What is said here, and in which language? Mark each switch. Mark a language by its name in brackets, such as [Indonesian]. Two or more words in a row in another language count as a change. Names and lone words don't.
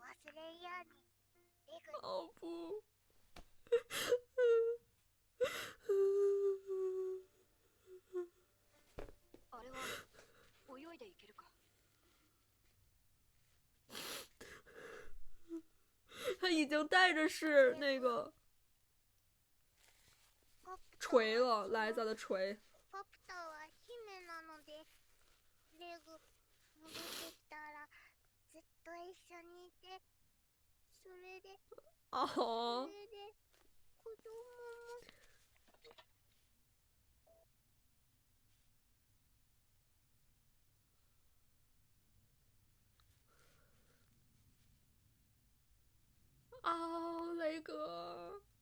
[Chinese] 哦不！ [Japanese] あれは泳いでいけるか？ [Chinese] 他已经带着是那个锤了，莱萨的锤。 [Japanese] パプタは姫なので、レグ戻ってきたらずっと一緒にいて、それで [Chinese] 哦， [Japanese] 子供も。 [Chinese] 啊，雷哥。